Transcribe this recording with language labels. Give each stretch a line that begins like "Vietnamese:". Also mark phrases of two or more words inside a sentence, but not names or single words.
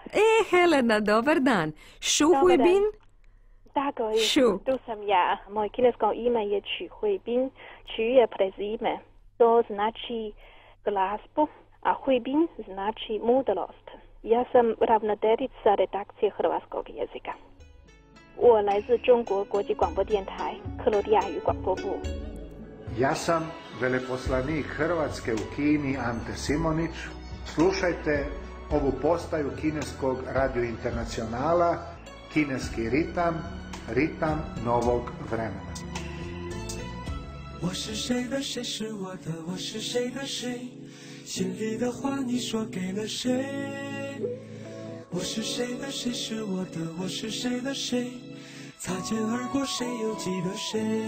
Croatian: Helena, dobar dan. Šu Huibin? Tako je, Šu. tu sam ja. Moje kinesko ime je Chu Huibin. Chu je prezime. To znači glazbu, a Huibin znači mudrost. Ja sam ravnateljica redakcije hrvatskog jezika.
Chinese: 我来自中国国际广播电台克罗地亚语广播部。
Croatian: Ja sam veleposlanik Hrvatske u Kini Ante Simonić. Slušajte ovu postaju kineskog radio internacionala, kineski ritam, ritam novog vremena.
Chinese: 我是谁的谁是我的我是谁的谁心里的话你说给了谁我是谁的谁是我的我是谁的谁擦肩而过谁又记得谁